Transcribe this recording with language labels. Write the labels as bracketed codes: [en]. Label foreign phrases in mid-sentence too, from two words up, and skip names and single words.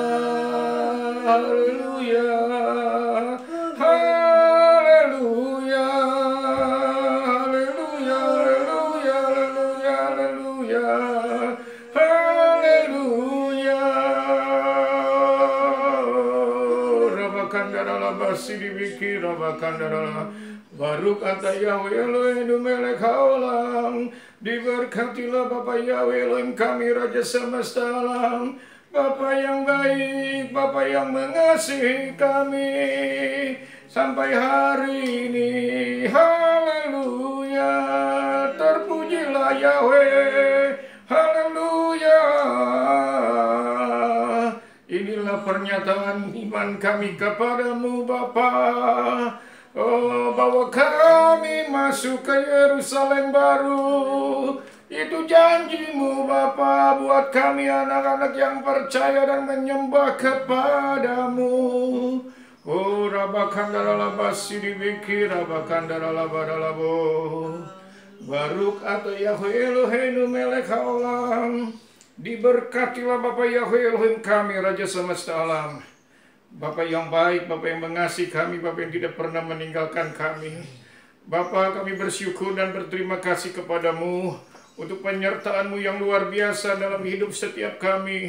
[id] Haleluya, haleluya, haleluya, haleluya, haleluya, haleluya, haleluya. Rabakandara labasi dibiki, rabakandara. [he] ברוך אתה יהוה אלהים מלך העולם. [id] Diberkatilah Bapa Yahweh Elohim kami, Raja semesta alam. Bapa yang baik, Bapa yang mengasihi kami sampai hari ini. Haleluya, terpujilah Yahweh. Haleluya. Inilah pernyataan iman kami kepadamu Bapa. Oh, bawa kami masuk ke Yerusalem baru. Itu janjimu Bapa buat kami anak-anak yang percaya dan menyembah kepadamu. Oh, rabakandara labasi dibiki, rabakandara labadalabo. [he] ברוך אתה יהוה אלהים מלך העולם. [id] Diberkatilah Bapa Yahweh Elohim kami, Raja semesta alam. Bapa yang baik, Bapa yang mengasihi kami, Bapa yang tidak pernah meninggalkan kami. Bapa, kami bersyukur dan berterima kasih kepadamu untuk penyertaan-Mu yang luar biasa dalam hidup setiap kami.